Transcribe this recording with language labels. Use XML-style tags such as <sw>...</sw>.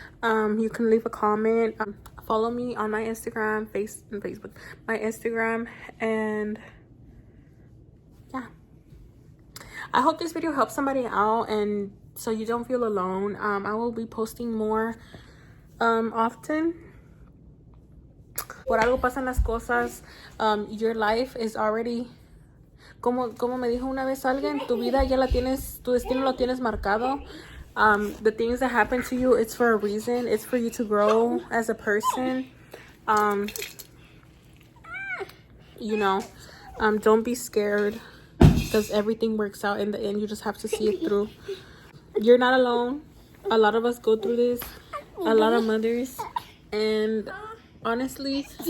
<en>You can leave a comment. Follow me on my Instagram, Facebook, my Instagram, and yeah. I hope this video helps somebody out and so you don't feel alone. I will be posting more often.</en> <es>Por algo pasan las cosas.</es> <en>Your life is already,</en> <es>como me dijo una vez alguien, tu vida ya la tienes, tu destino lo tienes marcado.</es> <en>The things that happen to you, it's for a reason. It's for you to grow as a person. You know, don't be scared, because everything works out in the end. You just have to see it through. You're not alone. A lot of us go through this. A lot of mothers. And honestly,</en>